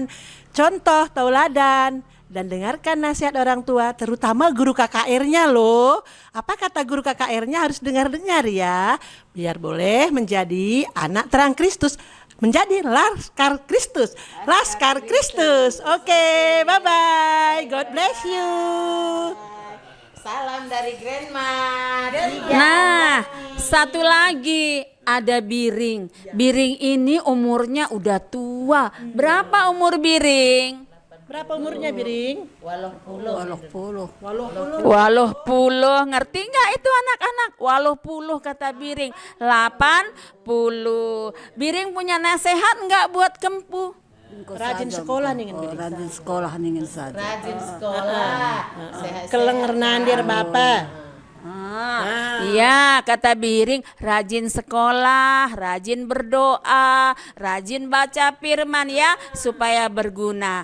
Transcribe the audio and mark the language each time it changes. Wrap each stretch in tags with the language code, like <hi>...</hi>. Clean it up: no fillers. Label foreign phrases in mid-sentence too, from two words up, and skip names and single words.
<id>Contoh tauladan dan dengarkan nasihat orang tua, terutama guru KKR-nya loh. Apa kata guru KKR-nya harus dengar-dengar ya. Biar boleh menjadi anak terang Kristus. Menjadi Laskar Kristus. Laskar Kristus. Oke,</id> <en>bye-bye. God bless you.</en> <id>Salam dari Grandma. Nah, satu lagi ada Biring. Biring ini umurnya udah tua. Berapa umur Biring? Berapa umurnya Biring?</id> <btx>Waluh puluh,</btx> <id>ngerti nggak itu anak-anak?</id> <btx>Waluh puluh</btx> <id>kata Biring. 80. Biring punya nasihat nggak buat Kempu? Rajin sekolah nih Biring. Rajin sekolah ningin saja. Rajin sekolah. Sehat-sehat. Kelenger nandir Bapak. Iya kata Biring, rajin sekolah, rajin berdoa, rajin baca firman ya supaya berguna.</id>